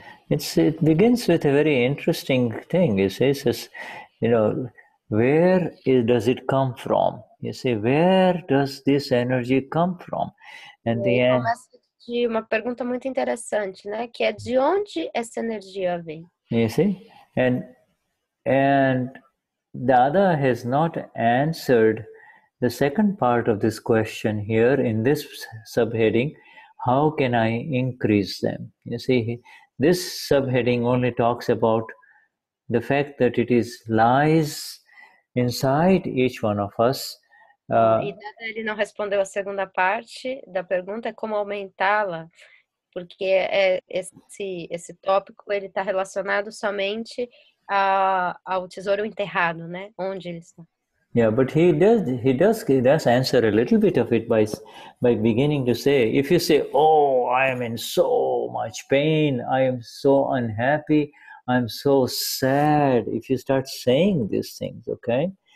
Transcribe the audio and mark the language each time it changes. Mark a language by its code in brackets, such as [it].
[en] It begins with a very interesting thing. It says, where does it come from? You see, where does this energy come from? And [pt] começa de uma pergunta muito interessante, né? Que é de onde essa energia vem? [en] You see, and Dada has not answered the second part of this question here in this subheading. how can I increase them? You see, this subheading only talks about the fact that it lies inside each one of us. [pt] E ele não respondeu a segunda parte da pergunta, é como aumentá-la, porque esse tópico ele está relacionado somente ao tesouro enterrado, né? Onde ele está. [en] Yeah, but he does answer a little bit of it by beginning to say, if you say, oh, I am in so much pain, I am so unhappy, I'm so sad, if you start saying these things, okay?